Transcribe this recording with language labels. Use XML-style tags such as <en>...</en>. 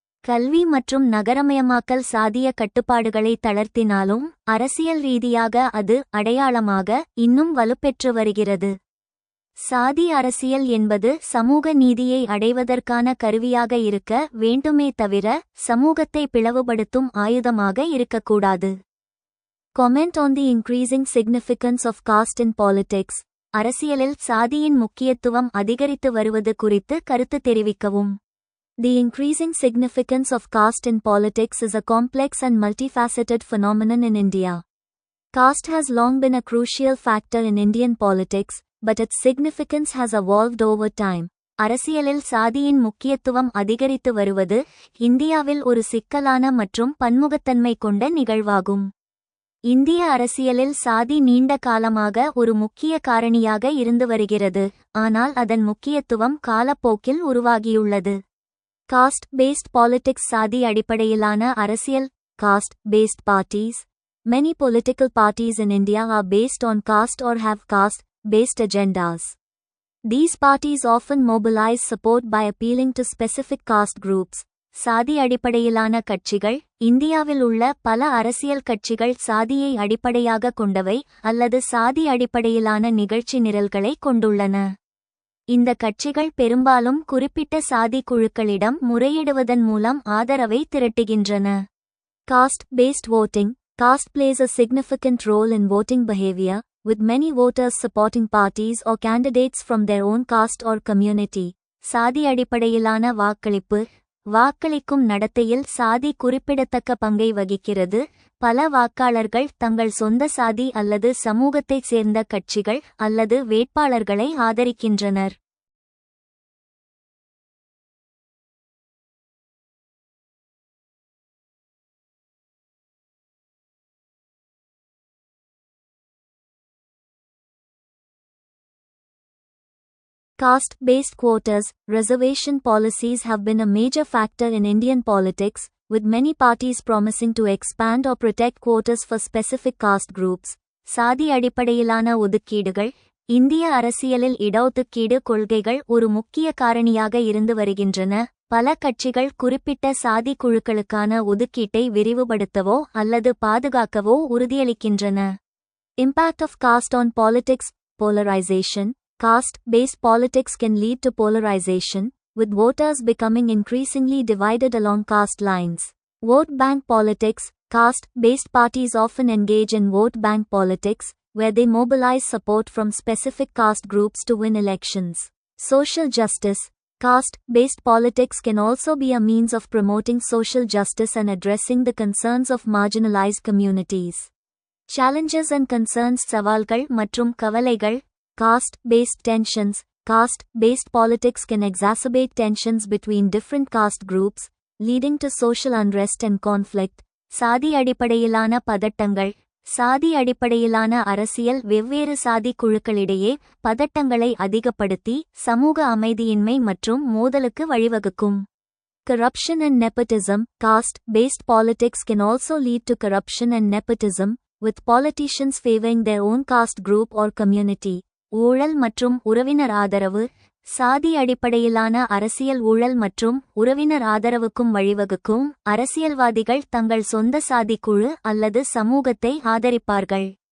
<ta>கல்வி மற்றும் நகரமயமாக்கல் சாதிய கட்டுப்பாடுகளை தளர்த்தினாலும் அரசியல் ரீதியாக அது அடையாளமாக இன்னும் வலுப்பெற்று வருகிறது. சாதி அரசியல் என்பது சமூக நீதியை அடைவதற்கான கருவியாக இருக்க வேண்டுமே தவிர சமூகத்தை பிளவுபடுத்தும் ஆயுதமாக இருக்கக்கூடாது.</ta> <en>Comment on the increasing significance of caste in politics.</en> <ta>அரசியலில் சாதியின் முக்கியத்துவம் அதிகரித்து வருவது குறித்து கருத்து தெரிவிக்கவும்.</ta> <en>The increasing significance of caste in politics is a complex and multifaceted phenomenon in India. Caste has long been a crucial factor in Indian politics, but its significance has evolved over time.</en> <ta>அரசியலில் சாதியின் முக்கியத்துவம் அதிகரித்து வருவது இந்தியாவில் ஒரு சிக்கலான மற்றும் பன்முகத்தன்மை கொண்ட நிகழ்வாகும். இந்திய அரசியலில் சாதி நீண்ட காலமாக ஒரு முக்கிய காரணியாக இருந்து வருகிறது, ஆனால் அதன் முக்கியத்துவம் காலப்போக்கில் உருவாகியுள்ளது.</ta> <en>Caste based politics.</en> <ta>சாதி அடிப்படையிலான அரசியல்.</ta> <en>Caste based parties. Many political parties in India are based on caste or have caste-based agendas. These parties often mobilize support by appealing to specific caste groups.</en> <ta>சாதி அடிப்படையிலான கட்சிகள். இந்தியாவில் உள்ள பல அரசியல் கட்சிகள் சாதியை அடிப்படையாக கொண்டவை அல்லது சாதி அடிப்படையிலான நிகழ்ச்சி நிரல்களை கொண்டுள்ளன. இந்த கட்சிகள் பெரும்பாலும் குறிப்பிட்ட சாதி குழுக்களிடம் முறையிடுவதன் மூலம் ஆதரவை திரட்டுகின்றன.</ta> <en>Caste-based voting. Caste plays a significant role in voting behavior, with many voters supporting parties or candidates from their own caste or community.</en> <ta>சாதி அடிப்படையிலான வாக்களிப்பு. வாக்களிக்கும் நடத்தையில் சாதி குறிப்பிடத்தக்க பங்கை வகிக்கிறது. பல வாக்காளர்கள் தங்கள் சொந்த சாதி அல்லது சமூகத்தைச் சேர்ந்த கட்சிகள் அல்லது வேட்பாளர்களை ஆதரிக்கின்றனர்.</ta> <en>Caste-based quotas, reservation policies have been a major factor in Indian politics, with many parties promising to expand or protect quotas for specific caste groups.</en> <ta>சாதி அடிப்படையிலான ஒதுக்கீடுகள். இந்திய அரசியலில் இடஒதுக்கீடு கொள்கைகள் ஒரு முக்கிய காரணியாக இருந்து வருகின்றன. பல கட்சிகள் குறிப்பிட்ட சாதி குழுக்களுக்கான ஒதுக்கீட்டை விரிவுபடுத்தவோ அல்லது பாதுகாக்கவோ உறுதியளிக்கின்றன.</ta> <en>Impact of caste on politics. Polarization. Caste-based politics can lead to polarization, with voters becoming increasingly divided along caste lines. Vote bank politics. Caste-based parties often engage in vote bank politics, where they mobilize support from specific caste groups to win elections. Social justice. Caste-based politics can also be a means of promoting social justice and addressing the concerns of marginalized communities. Challenges and concerns.</en> <ta>சவால்கள் மற்றும் கவலைகள்.</ta> <en>Caste-based tensions. Caste-based politics can exacerbate tensions between different caste groups, leading to social unrest and conflict.</en> <ta>சாதி அடிப்படையிலான பதட்டங்கள். சாதி அடிப்படையிலான அரசியல் வெவ்வேறு சாதி குழுக்களிடையே பதட்டங்களை அதிகப்படுத்தி சமூக அமைதியின்மை மற்றும் மோதலுக்கு வழிவகுக்கும்.</ta> <en>Corruption and nepotism. Caste-based politics can also lead to corruption and nepotism, with politicians favoring their own caste group or community.</en> <ta>ஊழல் மற்றும் உறவினர் ஆதரவு. சாதி அடிப்படையிலான அரசியல் ஊழல் மற்றும் உறவினர் ஆதரவுக்கும் வழிவகுக்கும். அரசியல்வாதிகள் தங்கள் சொந்த சாதி குழு அல்லது சமூகத்தை ஆதரிப்பார்கள்.</ta>